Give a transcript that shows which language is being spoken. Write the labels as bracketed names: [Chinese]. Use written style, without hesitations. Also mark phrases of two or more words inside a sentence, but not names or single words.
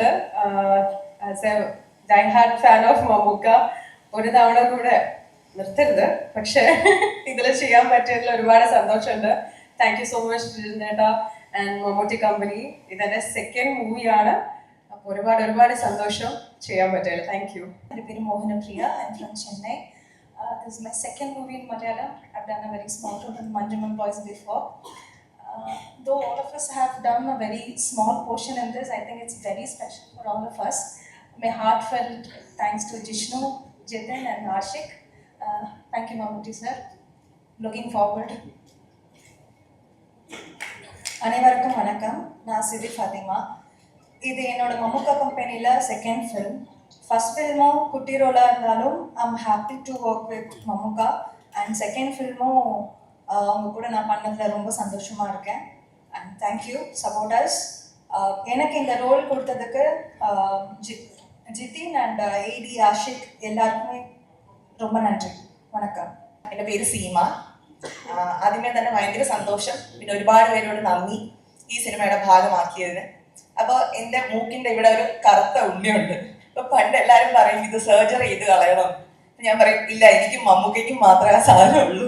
[English] As a die hard fan of [Malayalam] മമ്മൂക്ക ഒരു തവണ കൂടെ നിർത്തരുത്, പക്ഷെ ഇതിൽ ചെയ്യാൻ പറ്റിയതിൽ ഒരുപാട് സന്തോഷമുണ്ട്. [English] Thank you so much [Malayalam] ചേട്ടാ ആൻഡ് മമ്മൂട്ടി കമ്പനി. ഇതെൻ്റെ സെക്കൻഡ് മൂവിയാണ്. അപ്പോൾ ഒരുപാട് സന്തോഷം ചെയ്യാൻ പറ്റില്ല. [English] Thank you. [Malayalam] എൻ്റെ പേര് മോഹനപ്രിയ. [English] I am from Chennai. This is my second movie in Malayalam. I've done a very small role in Manjuman Boys before. Though all of us have done a very small portion in this, I think it's very special for all of us. My heartfelt thanks to Jishnu, Jitin and Ashik. Thank you, Mammootty sir. Looking forward. [Tamil] அனைவருக்கும் வணக்கம். நான் சிதி ஃபாத்திமா. இது என்னோட மம்முக்கா கம்பெனியில் [English] second film. [Tamil] ஃபர்ஸ்ட் ஃபில்மும் குட்டி ரோலாக இருந்தாலும் [English] I'm happy to work with [Tamil] மம்முக்கா. [English] And second [Tamil] ஃபில்மும் அவங்க கூட நான் பண்ணதில் ரொம்ப சந்தோஷமாக இருக்கேன். [English] And thank you supporters. [Tamil] எனக்கு இந்த ரோல் கொடுத்ததுக்கு ஜிதின் அண்ட் ஏடி ஆஷிக் எல்லாருக்குமே ரொம்ப நன்றி. [Malayalam] വണക്കം. എൻ്റെ പേര് സീമ. ആദ്യമേ തന്നെ ഭയങ്കര സന്തോഷം, പിന്നെ ഒരുപാട് പേരോട് നന്ദി ഈ സിനിമയുടെ ഭാഗമാക്കിയതിന്. അപ്പോൾ എൻ്റെ മൂക്കിൻ്റെ ഇവിടെ ഒരു കറുത്ത ഉണ്ണിയുണ്ട്. അപ്പോൾ പണ്ട് എല്ലാവരും പറയും ഇത് സർജറി ചെയ്ത് കളയണം. ഞാൻ പറയും ഇല്ല, എനിക്കും മമ്മൂക്കയ്ക്കും മാത്രമേ ആ സാധനമുള്ളൂ.